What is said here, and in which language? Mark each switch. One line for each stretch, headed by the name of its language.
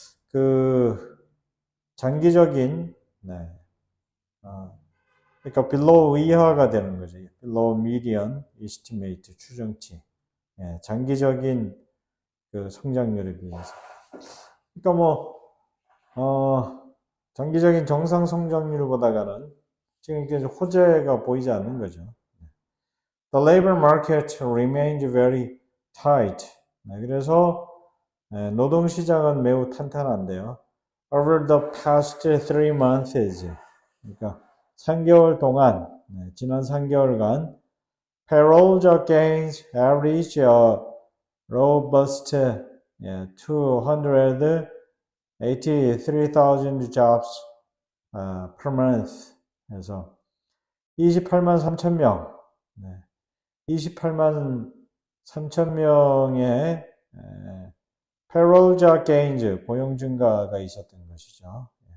Korean: 그 장기적인 네. 그러니까 below 이하가 되는 거죠.
English: below median estimate 추정치.
Korean: 예, 장기적인 그 성장률에 비해서. 그러니까 뭐 장기적인 정상 성장률보다가는 지금 이게 호재가 보이지 않는 거죠.
English: The labor market remained very tight.
Korean: 네, 그래서 노동시장은 매우 탄탄한데요.
English: Over the past 3 months,
Korean: 그러니까 3개월 동안, 지난 3개월간,
English: payroll job gains average a robust 283,000 jobs per month.
Korean: 그래서 28만 3천 명, 28만 3천 명의
English: payroll job gains,
Korean: 고용 증가가 있었던 것이죠.